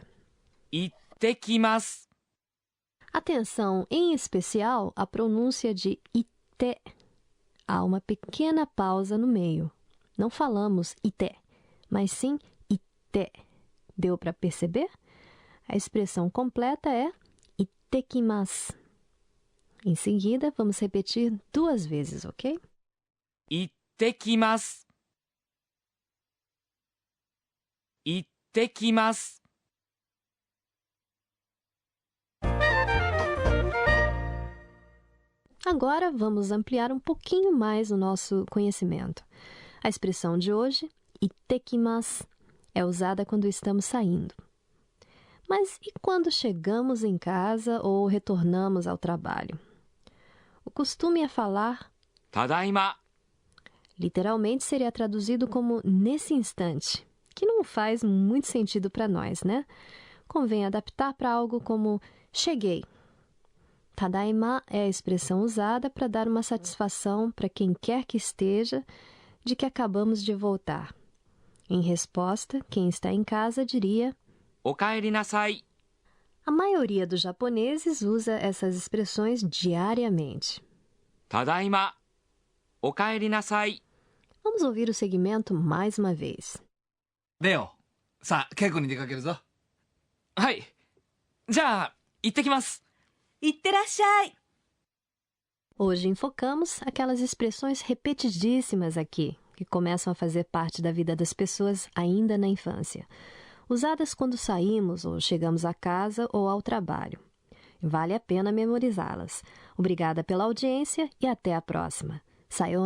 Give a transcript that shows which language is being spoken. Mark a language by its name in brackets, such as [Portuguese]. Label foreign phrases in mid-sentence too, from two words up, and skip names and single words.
[Japanese] 行ってきます。 [Portuguese] Atenção, em especial, à pronúncia de ite. Há uma pequena pausa no meio. Não falamos ite, mas sim ite. Deu para perceber? A expressão completa é ittekimasu. Em seguida, vamos repetir 2 vezes, ok? [Japanese] 行ってきます。行ってきます。 [Portuguese] Agora vamos ampliar um pouquinho mais o nosso conhecimento. A expressão de hoje, ittekimasu, é usada quando estamos saindo. Mas e quando chegamos em casa ou retornamos ao trabalho? O costume é falar, [Japanese] ただいま。 [Portuguese] literalmente seria traduzido como nesse instante, que não faz muito sentido para nós, né? Convém adaptar para algo como cheguei. Tadaima é a expressão usada para dar uma satisfação para quem quer que esteja de que acabamos de voltar. Em resposta, quem está em casa diria [Japanese] おかえりなさい。 [Portuguese] A maioria dos japoneses usa essas expressões diariamente. [Japanese] ただいま。おかえりなさい。 [Portuguese] Vamos ouvir o segmento mais uma vez. [Japanese] レオ、さあ、稽古に出かけるぞ。はい。じゃあ、行ってきます。いってらっしゃい。 [Portuguese] Hoje enfocamos aquelas expressões repetidíssimas aqui, que começam a fazer parte da vida das pessoas ainda na infância, usadas quando saímos ou chegamos a casa ou ao trabalho. Vale a pena memorizá-las. Obrigada pela audiência e até a próxima.